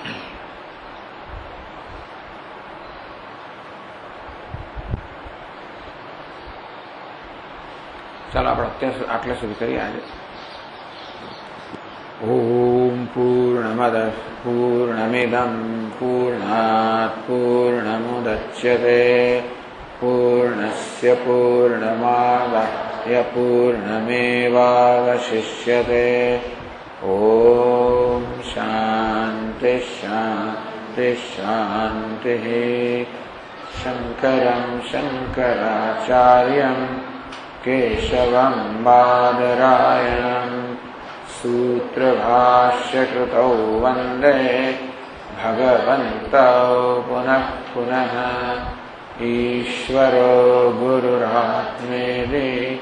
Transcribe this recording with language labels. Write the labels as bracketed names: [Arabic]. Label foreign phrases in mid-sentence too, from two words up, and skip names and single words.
[Gujarati] ચાલો આપણે અત્યારે આટલે સુધી કરીએ આજે [Sanskrit] ओम पूर्णमद पूर्णमिदं पूर्णात पूर्णमुदच्यते पूर्णस्य पूर्णमादाय पूर्णमेवावशिष्यते ओम शांति शांति शांति शंकरं शंकराचार्यं केशवं बादरायणं सूत्रभाष्यकृतौ वन्दे भगवन्तौ पुनः पुनः ईश्वरो गुरुरात्मेति